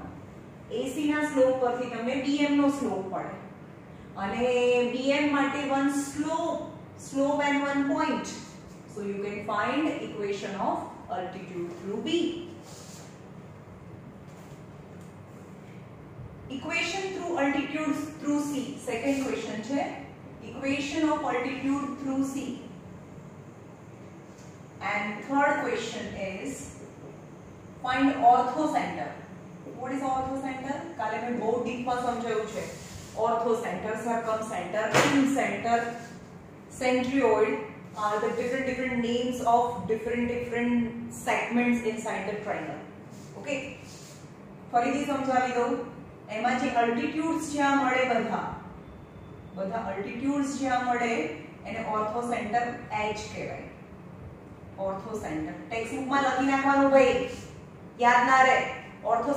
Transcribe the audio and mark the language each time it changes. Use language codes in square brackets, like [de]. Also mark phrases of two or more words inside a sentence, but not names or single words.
[gu] AC ના સ્લોપ પરથી તમને BM નો સ્લોપ પડે અને BM માટે [en] one slope and one point. So you can find equation of altitude through B. Equation through altitude through C, second question છે. Equation of altitude through C. And third question is find orthocenter. What is orthocenter? [gu] કાલે મેં બહુ ડીપમાં સમજાવ્યું છે. [en] Orthocenter, circumcenter, incenter, centroid are the different names of different segments inside the triangle. [gu] Okay. ફરીથી સમજાવી દઉં. એમાં જે અલ્ટિટ્યુડ્સ જ્યાં મળે બધા અલ્ટિટ્યુડ્સ જ્યાં મળે એને ઓર્થોસેન્ટર H કહેવાય. [en] orthocenter text [gu] બુકમાં લખી નાખવાનું ભાઈ, યાદ ના રહે.